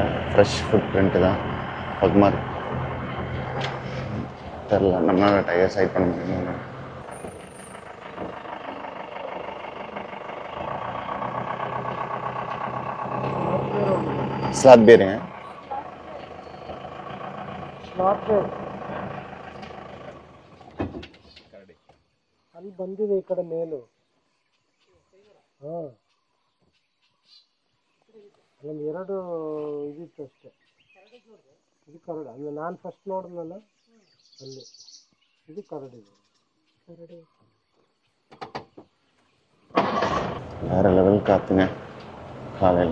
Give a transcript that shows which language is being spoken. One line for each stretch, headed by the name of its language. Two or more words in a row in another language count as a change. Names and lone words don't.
English: fresh foot print
Tamil: தான் பக்கமாக இருக்கு. தெரில, நம்மளால்
English: tiger sight
Tamil: பண்ண முடியும்.
English: sloth bear.
Kannada: ಅಲ್ಲಿ ಬಂದಿದೆ ಈ ಕಡೆ ಮೇಲು. ಅಲ್ಲೊಂದು ಎರಡು ಇದಿತ್ತು ಅಷ್ಟೇ. ಇದು ಕರಡು. ಅಂದ್ರೆ ನಾನು ಫಸ್ಟ್ ನೋಡಿದ್ನಲ್ಲ ಅಲ್ಲಿ, ಇದು ಕರಡಿದೆ. ಕರಡಿ
Tamil: வேற லெவல் காத்துங்க காலையில்.